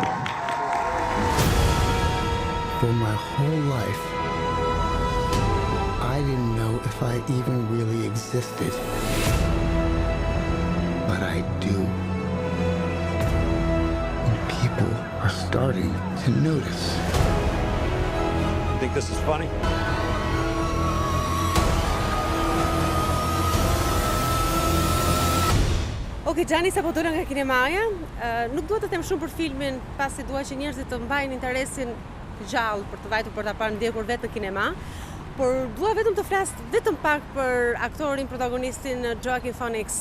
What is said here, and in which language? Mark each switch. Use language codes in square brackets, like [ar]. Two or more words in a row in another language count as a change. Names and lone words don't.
[en] For my whole life, I didn't know if I even really existed. But I do. And people are starting to notice. You think this is funny? [sq] Okej, Xhani sapo dola nga kinemaja, nuk dua të them shumë për filmin, pasi dua që njerëzit të mbajnë interesin gjallë për të vajtur për ta parë ndjekur vetë në kinema, por dua vetëm të flas vetëm pak për aktorin protagonistin Joaquin Phoenix.